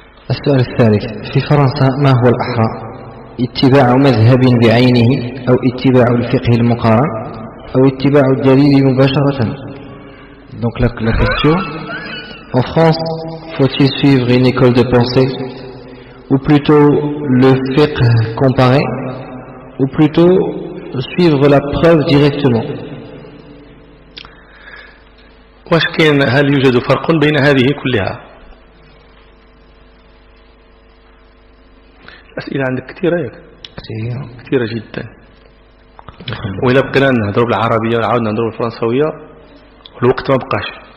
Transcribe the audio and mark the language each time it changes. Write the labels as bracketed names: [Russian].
[Arabic] السؤال الثالث: في فرنسا ما هو الأحرى؟ اتباع مذهب بعينه أو اتباع الفقه المقارن أو اتباع الدليل مباشرة؟ [French] Donc la question: en France, faut-il suivre une école de pensée ou plutôt le fiqh comparé, ou plutôt suivre la preuve directement. [Arabic] واش كاين هل يوجد فرق بين هذه كلها؟ الأسئلة عندك كثيرة ياك؟ كثيرة جدا. وإلا بقينا نهضروا بالعربية وعاودنا نهضروا بالفرنسوية الوقت ما بقاش.